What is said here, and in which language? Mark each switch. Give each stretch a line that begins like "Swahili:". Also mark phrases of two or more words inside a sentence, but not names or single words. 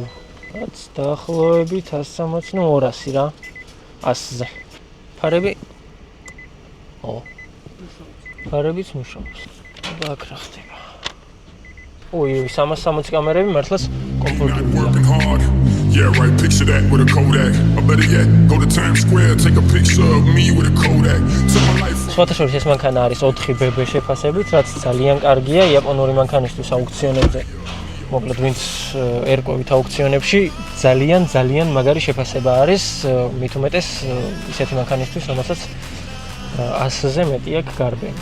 Georgian: რაც დაახლოებით 160, ну 200 რა. 100-ზე. ფარები? ფარებიც მუშაობს. და აქ რა ხდება? 360 კამერები მართლაც კომფორტულია.
English: Yeah, right, picture that with a Kodak. Or better yet, go to Times Square, take a picture of me with a Kodak. Took my life.
Georgian: სხვათა შორის ეს მანქანა არის 4 BB შეფასებით, რაც ძალიან კარგია იაპონური მანქანისთვის აუქციონებზე. მოკლედ ვინც ერკვევით აუქციონებში ძალიან მაგარი შეფასება არის მით უმეტეს ისეთი მანქანისთვის, რომელსაც 100-ზე მეტი აქვს გარბენი.